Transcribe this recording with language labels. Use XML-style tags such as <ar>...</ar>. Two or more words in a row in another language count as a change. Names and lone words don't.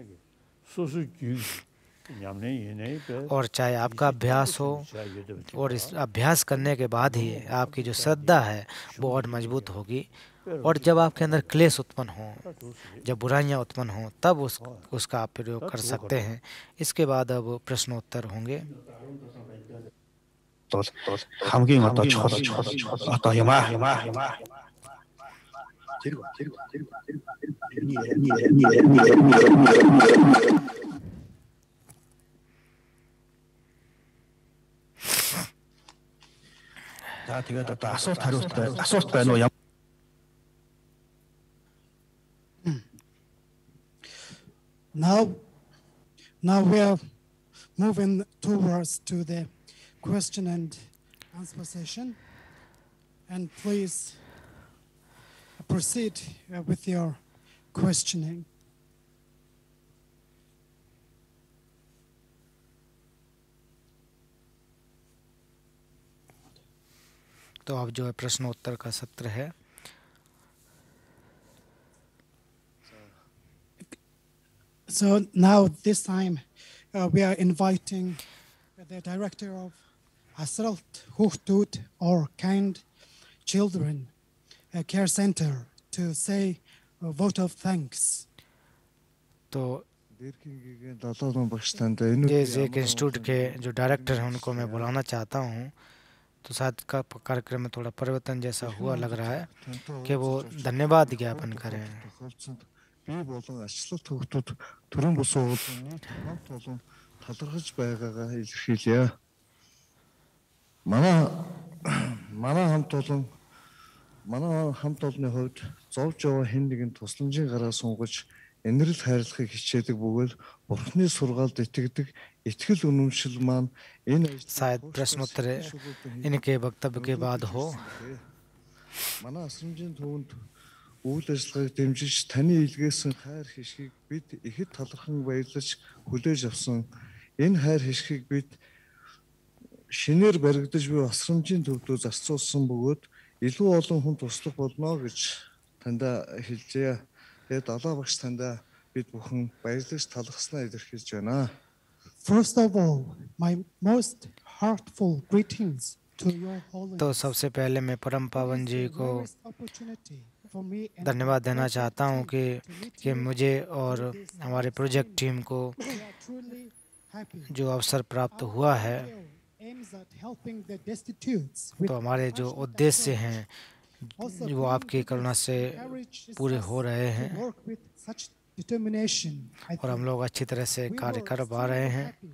<hi>और चाहे आपका अभ्यास हो और इस अभ्यास करने के बाद ही आपकी जो श्रद्धा है वो और मजबूत होगी। और जब आपके अंदर क्लेश उत्पन्न हो, जब बुराइयां उत्पन्न हो, तब उसका आप प्रयोग कर सकते हैं। इसके बाद अब प्रश्नोत्तर होंगे।</hi> <mn>хамгийн одоо чухал одоо юм аа. За тэгээд одоо асуулт байна уу?</mn> <en>Now we are moving towards to the question and answer session, and please proceed with your questioning.</en> <hi>तो अब जो है प्रश्नोत्तर का सत्र है।</hi> <en>So now this time we are inviting the director of Asralt Huhtut or Kind Children Care Center to say a vote of thanks.</en> <hi>तो जिस एक इंस्टीट्यूट के जो डायरेक्टर हैं उनको मैं बुलाना चाहता हूँ। तो शायद का कार्यक्रम में थोड़ा परिवर्तन जैसा हुआ लग रहा है कि वो धन्यवाद ज्ञापन करें।</hi> <mn>бие болон ачлалт хөгтүүд төрийн бус уулын хамт олон талархаж байгаагаа илэрхийлье. Манай хамт олонны хувьд зовж яваа хэн нэгэн тусламжийн гараа сунгаж энэрл хайрлахыг хичээдэг бөгөөд Бурхны сургаалд итгэдэг итгэл үнэмшил маань энэ</mn> <hi>शायद प्रश्नोत्तर इनके वक्तव्य के बाद हो।</hi> <mn>манай асрамжийн төвөнд үйл ажиллагааг дэмжиж таны илгээсэн хайр хишгийг бид ихэд талархан баярлаж хүлээж авсан. Энэ хайр хишгийг бид шинээр баригдаж буй асрамжийн төвдөө зарцуулсан бөгөөд илүү олон хүн туслах болно гэж танда хэлжээ. Тэгээд далаа багш танда бид бүхэн баярлаж талархснаа илэрхийлж байна.</mn> <en>First of all, my most heartful greetings to your holiness.</en> <hi>तो सबसे पहले मैं परम पावन जी को धन्यवाद देना चाहता हूँ कि मुझे और हमारे प्रोजेक्ट टीम को जो अवसर प्राप्त हुआ है। तो हमारे जो उद्देश्य हैं वो आपकी करुणा से पूरे हो रहे हैं और हम लोग अच्छी तरह से कार्य कर पा रहे हैं।</hi>